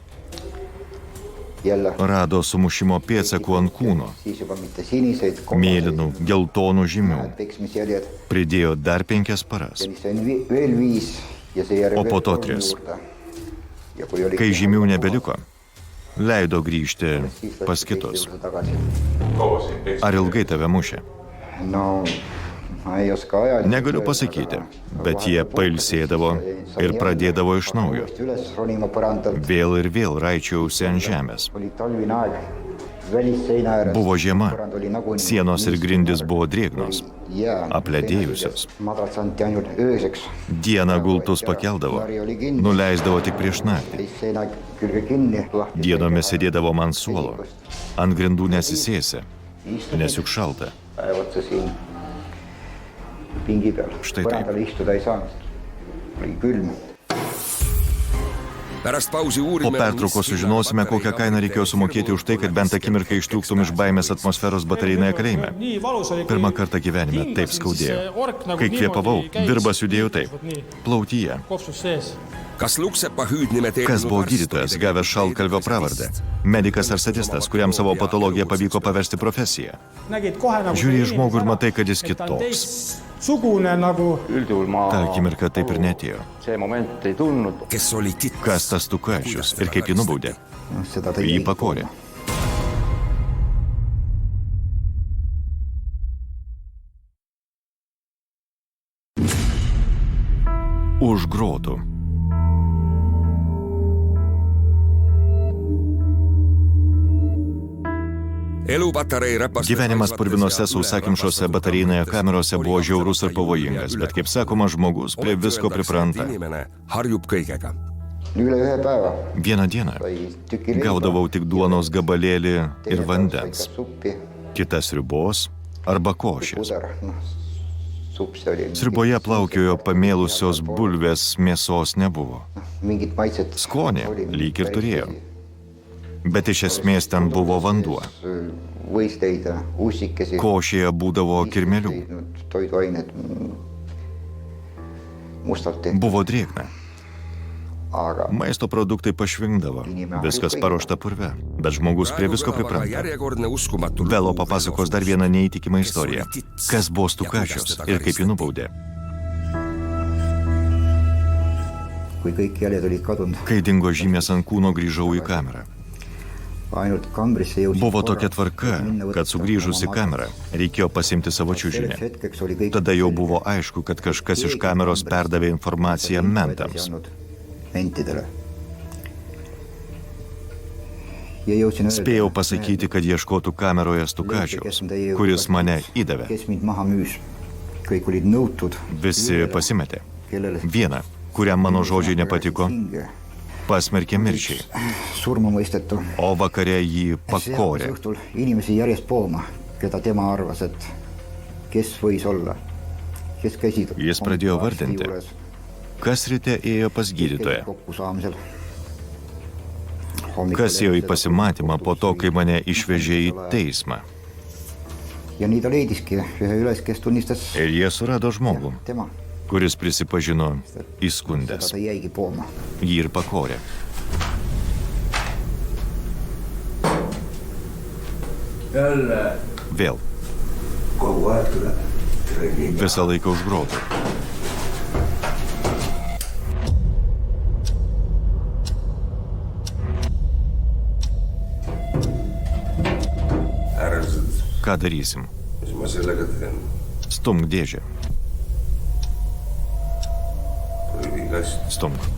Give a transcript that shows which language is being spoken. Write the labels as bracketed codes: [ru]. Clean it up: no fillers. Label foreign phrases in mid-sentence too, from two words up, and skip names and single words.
[lt] Rado sumušimo pėdsakų ant kūno, mėlynų, geltonų žymių. Pridėjo dar 5 paras. O po to 3. Kai žymių nebeliko, leido grįžti pas kitus. Ar ilgai tave mušė? [et] No, ma ei oska ajaliselt [lt] Negaliu pasakyti, bet jie pailsėdavo ir pradėdavo iš naujo. [et] Üles ronima põrandalt. [lt] Vėl ir vėl raičiausi ant žemės. [et] Oli talvine aeg. Välisseina ääres. [lt] Buvo žiema, [et] Põrand oli nagunii. [lt] sienos ir grindis buvo drėgnos, [et] Jää. [lt] apledėjusios. [et] Madrats anti ainult ööseks. [lt] Dieną gultus pakeldavo, nuleisdavo tik prieš naktį. [et] Siis seina külge kinni. [lt] Dienomis sėdėdavo ant suolo, ant grindų nesisėsi, nes juk šalta. [et] Päev otsa siin pingi peal. [lt] Štai taip. [et] Põrandal istuda ei saanud. Oli külm. [lt] Po pertraukos sužinosime, kokią kainą reikėjo sumokėti už tai, kad bent akimirką ištrūktum iš baimės atmosferos batarinėje kalėjime. Pirmą kartą gyvenime taip skaudėjo. Kai kvėpavau, virbas judėjo taip. Plautyje. Kas buvo gydytojas, gavęs šaltkalvio pravardę? Medikas ar sadistas, kuriam savo patologiją pavyko paversti profesiją? Žiūri į žmogų ir matai, kad jis kitoks. [et] Üldjuhul ma [lt] Ta akimirka taip ir netėjo. [et] see moment ei tulnud. [lt] Kas tas Tukašius ir kaip jį nubaudė? [et] noh, seda ta [lt] Jį pakorė. Už grotų. Gyvenimas purvinose sausakimšose batarinėje kamerose buvo žiaurus ir pavojingas, bet kaip sakoma, žmogus prie visko pripranta. [et] üle ühe päeva [lt] Vieną dieną [et] sai tüki [lt] gaudavau tik duonos gabalėlį ir vandens, [et] suppi, [lt] kitas sriubos arba košės. [et] pudar, noh, supp see oli. [lt] Sriuboje plaukiojo pamėlusios bulvės, mėsos nebuvo. [et] Mingit maitset. [lt] Skonį lyg ir turėjo, bet iš esmės ten buvo vanduo. [et] Võis leida ussikesi. [lt] Košėje būdavo kirmelių. [et] Toiduained mustalt tehtud, [lt] Buvo drėgna. [et] aga [lt] Maisto produktai pašvingdavo. Viskas paruošta purve, bet žmogus prie visko pripranta. Velo papasakos dar vieną neįtikimą istoriją. Kas buvo Tukašius ir kaip jį nubaudė. [et] kui kõik jäled olid kadunud, [lt] Kai dingo žymės ant kūno, grįžau į kamerą. [et] ainult kambrisse jõudsid [lt] Buvo tokia tvarka, kad sugrįžus į kamerą reikėjo pasimti savo čiužinį. [et] hetkeks oli kõik [lt] Tada jau buvo aišku, kad kažkas iš kameros perdavė informaciją mentams. [et] mentidele. Ja jõudsin [lt] Spėjau pasakyti, kad ieškotų kameroje Tukašiaus, kuris mane įdavė. [et] kes mind maha müüs. Kõik olid nõutud, [lt] Visi pasimetė. [et] kellele [lt] Vieną, kuriam mano žodžiai nepatiko, [et] hinge [lt] pasmerkė mirčiai, [et] surma mõistetu. [lt] o vakare jį pakorė. [et] õhtul inimesi järjest pooma, keda tema arvas, et kes võis olla, kes käisid [lt] Jis pradėjo vardinti. Kas ryte ėjo pas gydytoją, [et] kokkusaamisel. [lt] kas ėjo į pasimatymą po to, kai mane išvežė į teismą. [et] Ja nii ta leidiski ühe üles, kes tunnistas [lt] Ir jie surado žmogų, [et] tema. [lt] kuris prisipažino [et] Seda [lt] įskundęs. [et] ta jäigi pooma. [lt] Jį ir pakorė. Vėl. [et] kogu aeg tuleb. [lt] Visą laiką už grotų. Ką darysim? Stumk dėžę. Stumk.